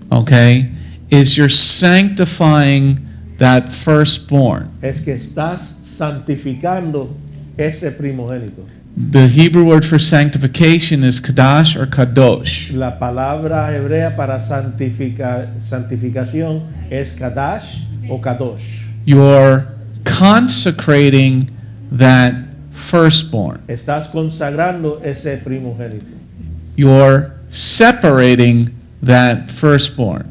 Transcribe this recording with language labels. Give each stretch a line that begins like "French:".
English: okay, is you're sanctifying that firstborn.
Spanish: es que estás santificando ese primogénito.
English: The Hebrew word for sanctification is kadash or kadosh.
Spanish: La palabra hebrea para santificación es kadash o kadosh.
English: You're consecrating that firstborn.
Spanish: Estás consagrando ese primogénito.
English: You're separating that firstborn